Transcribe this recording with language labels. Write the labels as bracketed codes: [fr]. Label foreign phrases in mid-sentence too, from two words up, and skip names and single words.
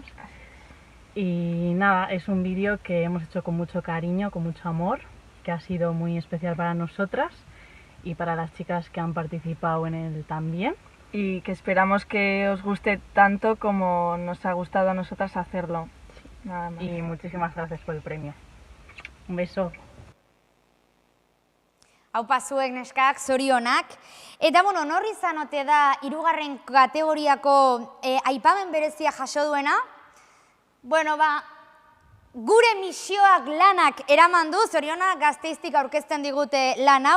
[es] Y nada, es un vídeo que hemos hecho con mucho cariño, con mucho amor, que ha sido muy especial para nosotras y para las chicas que han participado en él también. Y que esperamos que os guste tanto como nos ha gustado a nosotras hacerlo. Sí, nada más. Y muchísimas gracias por el premio. Un beso. [eu] Haupa zuek neskak, zorionak. Eta bueno, norri izan ote da 3. kategoriako aipamen berezia jaso duena? Bueno, gure misioak lanak eraman du, zorionak Gasteiztik aurkezten digute lan hau.